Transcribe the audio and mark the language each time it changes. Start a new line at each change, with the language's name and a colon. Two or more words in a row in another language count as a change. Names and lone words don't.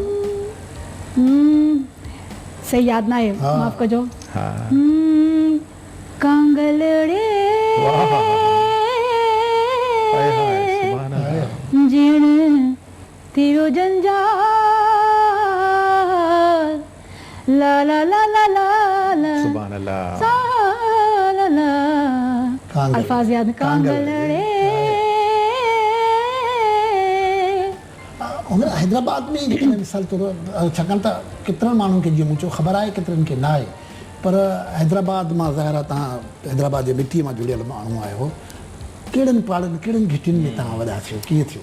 Sindhi: सही यादि न आहे, माफ़ कजो। कांगलड़े जिण थियो जंजाल, ला ला ला ला ला ला,
Arabic: سبحان الله, ला ला,
Sindhi: अल्फाज याद। कांगलड़े हैदराबाद में मिसाल तौरु छाकाणि त केतिरनि माण्हुनि खे जीअं मूं चयो ख़बर आहे, केतिरनि खे न आहे, पर हैदराबाद मां ज़ाहिर आहे तव्हां हैदराबाद जे मिटीअ मां जुड़ियल माण्हू आहियो। कहिड़नि पाड़नि, कहिड़नि घिटियुनि में तव्हां वॾा थियो, कीअं थियो?